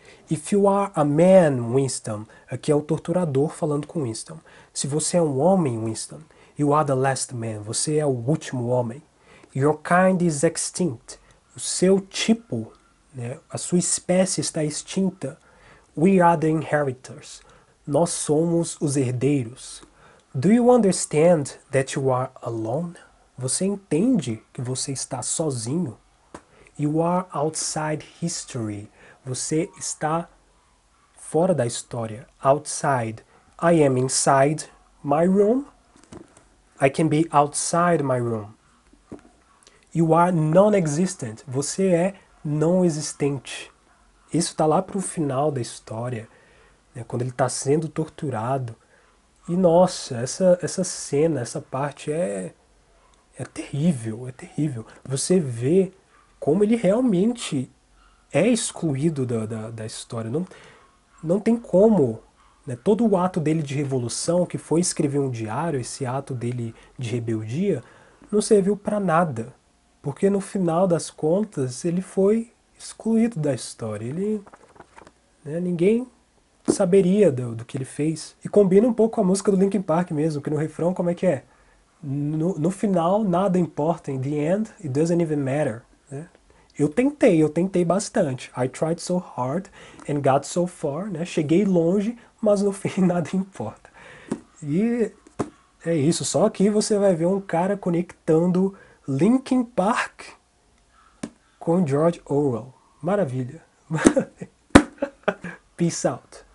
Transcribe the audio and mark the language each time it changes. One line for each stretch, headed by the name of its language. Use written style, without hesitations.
English: If you are a man,
Portuguese: Winston, aqui é o torturador falando com Winston. Se você é um homem, Winston,
English: you are the last man,
Portuguese: você é o último homem.
English: Your kind is extinct,
Portuguese: o seu tipo, né, a sua espécie está extinta.
English: We are the inheritors,
Portuguese: nós somos os herdeiros.
English: Do you understand that you are alone?
Portuguese: Você entende que você está sozinho?
English: You are outside history.
Portuguese: Você está fora da história.
English: Outside. I am inside my room. I can be outside my room. You are non-existent.
Portuguese: Você é não existente. Isso está lá para o final da história, né, quando ele está sendo torturado. E nossa, essa cena, essa parte é terrível, é terrível. Você vê como ele realmente é excluído da história. Não tem como, né, todo o ato dele de revolução, que foi escrever um diário, esse ato dele de rebeldia, não serviu para nada. Porque no final das contas ele foi excluído da história. Ele, né, ninguém saberia do que ele fez. E combina um pouco com a música do Linkin Park mesmo, que no refrão como é que é? No final nada importa,
English: in the end it doesn't even matter,
Portuguese: né? Eu tentei bastante.
English: I tried so hard and got so far, né?
Portuguese: Cheguei longe, mas no fim nada importa. E é isso, só aqui você vai ver um cara conectando Linkin Park com George Orwell. Maravilha.
English: Peace out.